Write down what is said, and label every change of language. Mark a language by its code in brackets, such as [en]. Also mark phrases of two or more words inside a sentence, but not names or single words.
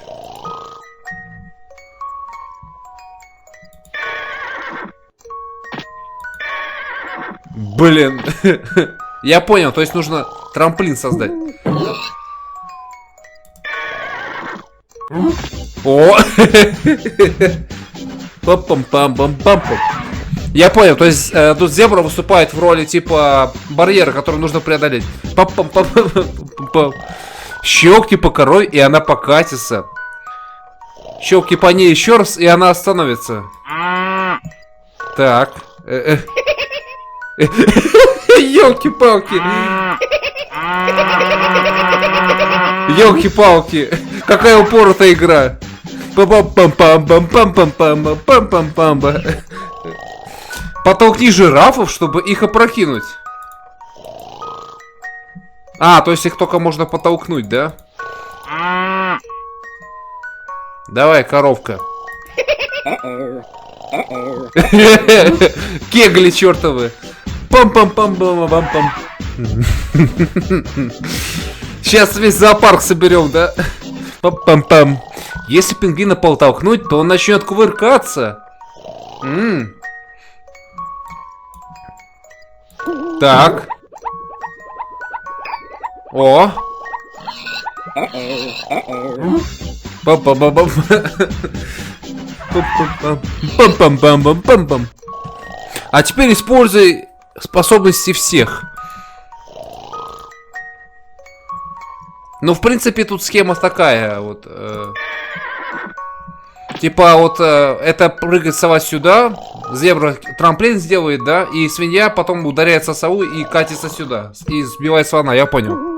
[ru] Блин. Я понял, то есть нужно трамплин создать. О! Пам-пам-пам-пам-пам. Я понял, то есть тут зебра выступает в роли типа барьера, который нужно преодолеть. Пам-пам-пам-пам-пам. Щелкни по корой, и она покатится. Щелкни по ней еще раз, и она остановится. Так. Ёлки-палки. Ёлки-палки. Какая упоротая игра. Пам-пам-пам-пам-пам-пам-пам-пам-пам. Потолкни жирафов, чтобы их опрокинуть. А, то есть их только можно потолкнуть, да? Давай, коровка. Кегли чертовы. Пам-пам-пам-пам-пам-пам. Сейчас весь зоопарк соберем, да? Пам-пам-пам. Если пингвина подтолкнуть, то он начнет кувыркаться. Так. О. Пам-пам-пам-пам. Пам-пам-пам-пам-пам-пам. А теперь используй способности всех. Ну, в принципе, тут схема такая, вот. Типа, вот, это прыгает сова сюда, зебра трамплин сделает, да, и свинья потом ударяется сову и катится сюда, и сбивает слона, я понял.